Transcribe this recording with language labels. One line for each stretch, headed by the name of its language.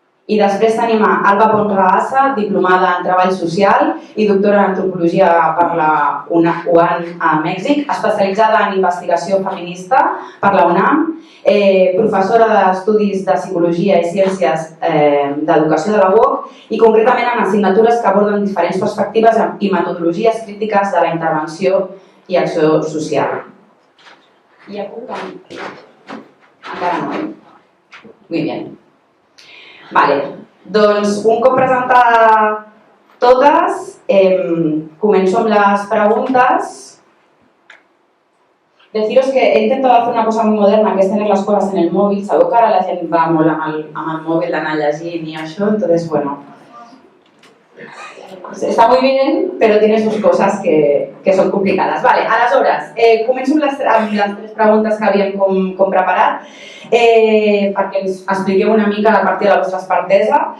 Catalan: I després tenim a Alba Pons-Rabassa, diplomada en Treball Social i doctora en Antropologia per la UAN a Mèxic, especialitzada en investigació feminista per la UNAM, professora d'Estudis de Psicologia i Ciències d'Educació de la UOC i concretament en assignatures que aborden diferents perspectives i metodologies crítiques de la intervenció i acció social. I ja puc? Encara no,
Spanish: Muy bien.
Catalan: Doncs un cop presentar totes, començo amb les preguntes.
Spanish: Deciros que he intentado hacer una cosa muy moderna, que es tener las cosas en el móvil.
Catalan: Sabeu que ara la gent va molt amb el mòbil d'anar llegint i això, entonces,
Spanish: está muy bien, pero tiene sus cosas que son complicadas.
Catalan: Aleshores, començo amb les 3 preguntes que havíem com preparat. Perquè ens expliqueu una mica a partir de la vostra expertesa.